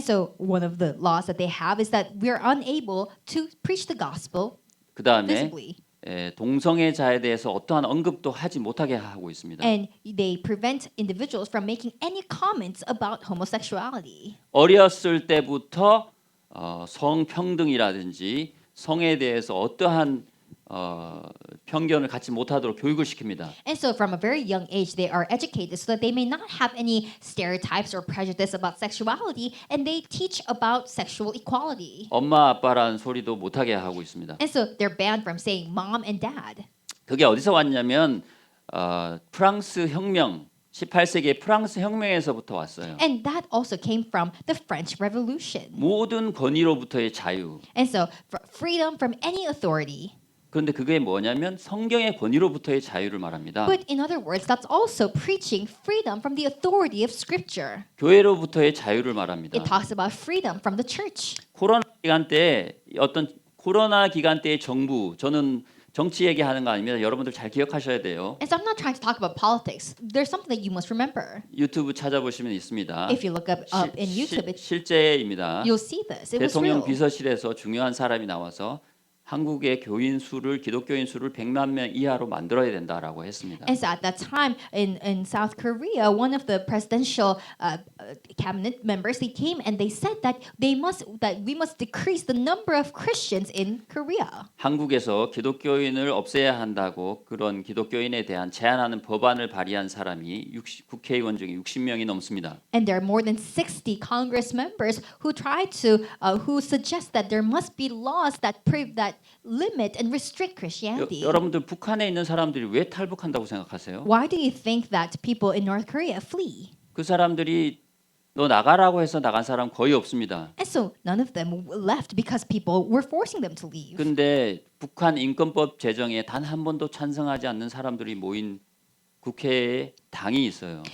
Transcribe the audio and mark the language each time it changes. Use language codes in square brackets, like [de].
[en] And so, one of the laws that they have is that we are unable to preach the gospel [ko] 그 다음에 [en] visibly. [ko] 동성애자에 대해서 어떠한 언급도 하지 못하게 하고 있습니다. [en] And they prevent individuals from making any comments about homosexuality. [ko] 어렸을 때부터 성평등이라든지 성에 대해서 어떠한 편견을 갖지 못하도록 교육을 시킵니다. [en] And so from a very young age they are educated so that they may not have any stereotypes or prejudice about sexuality, and they teach about sexual equality. [ko] 엄마 아빠라는 소리도 못하게 하고 있습니다. [en] And so they're banned from saying mom and dad. [ko] 그게 어디서 왔냐면 프랑스 혁명 18세기의 프랑스 혁명에서부터 왔어요. [en] And that also came from the French Revolution. [ko] 모든 권위로부터의 자유. [en] And so freedom from any authority. [ko] 그런데 그게 뭐냐면 성경의 권위로부터의 자유를 말합니다. [en] But in other words, that's also preaching freedom from the authority of Scripture. [ko] 교회로부터의 자유를 말합니다. [en] It talks about freedom from the church. [ko] 코로나 기간 때 어떤 코로나 기간 때의 정부, 저는 정치 얘기하는 거 아닙니다. 여러분들 잘 기억하셔야 돼요. [en] And so I'm not trying to talk about politics. There's something that you must remember. [ko] 유튜브 찾아보시면 있습니다. [en] If you look up in YouTube, [ko] 실제입니다. [en] you'll see this. It was [ko] 대통령 [en] real. [ko] 비서실에서 중요한 사람이 나와서 한국의 교인 수를 기독교인 수를 100만 명 이하로 만들어야 된다라고 했습니다. [en] And so at that time in South Korea, one of the presidential cabinet members, they came and they said that we must decrease the number of Christians in Korea. [ko] 한국에서 기독교인을 없애야 한다고 그런 기독교인에 대한 제한하는 법안을 발의한 사람이 국회의원 중에 60명이 넘습니다. [en] And there are more than 60 Congress members who who suggest that there must be laws that limit and restrict Christianity. [ko] 여러분들 북한에 있는 사람들이 왜 탈북한다고 생각하세요? [en] Why do you think that people in North Korea flee? [ko] 그 사람들이 너 나가라고 해서 나간 사람 거의 없습니다. [en] And so none of them left because people were forcing them to leave. [ko] 근데 북한 인권법 제정에 단 한 번도 찬성하지 않는 사람들이 모인 국회에 당이 있어요.